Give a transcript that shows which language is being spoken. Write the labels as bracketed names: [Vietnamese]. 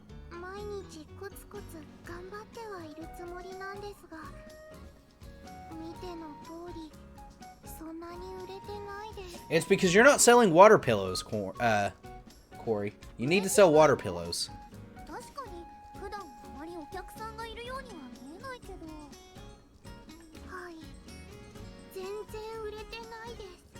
[Japanese] 毎日コツコツ頑張ってはいるつもりなんですが、見ての通りそんなに売れてないです。 [English] It's because you're not selling water pillows, Corey. You need to sell water pillows. [Japanese] 確かに普段あまりお客さんがいるようには見えないけど。はい、全然売れてないです。